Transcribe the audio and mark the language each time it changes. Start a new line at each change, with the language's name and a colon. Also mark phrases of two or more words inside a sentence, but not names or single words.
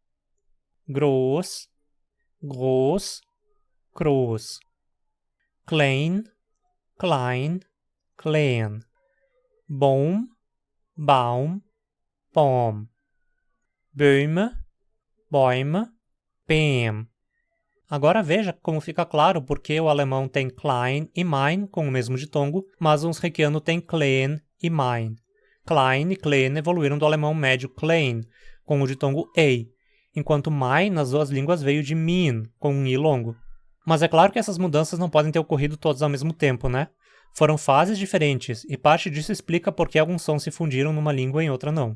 German: Groß, groß, groß. Klein, klein, klein. Baum, Baum, Baum. Bäume, Bäume, Bäm.
Portuguese: Agora veja como fica claro porque o alemão tem klein e mein com o mesmo ditongo, mas o unsriquiano tem klein e mein. Klein e klein evoluíram do alemão médio klein, com o ditongo ei, enquanto mein nas duas línguas veio de min, com um i longo. Mas é claro que essas mudanças não podem ter ocorrido todas ao mesmo tempo, né? Foram fases diferentes, e parte disso explica por que alguns sons se fundiram numa língua e em outra não.